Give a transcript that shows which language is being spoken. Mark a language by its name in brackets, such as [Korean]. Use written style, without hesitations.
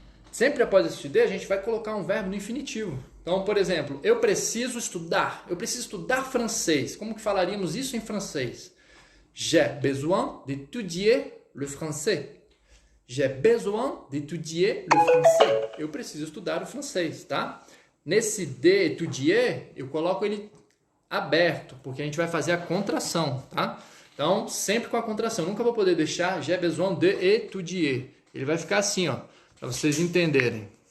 [Portuguese] Sempre após esse de, a gente vai colocar um verbo no infinitivo. Então, por exemplo, eu preciso estudar francês. Como que falaríamos isso em francês? [French] J'ai besoin d'étudier le français. J'ai besoin d'étudier le français. [Portuguese] Eu preciso estudar o francês, tá? Nesse de étudier, eu coloco ele aberto, porque a gente vai fazer a contração, tá? Então, sempre com a contração. Eu nunca vou poder deixar [French] j'ai besoin d'étudier. [Portuguese] Ele vai ficar assim, ó, para vocês entenderem.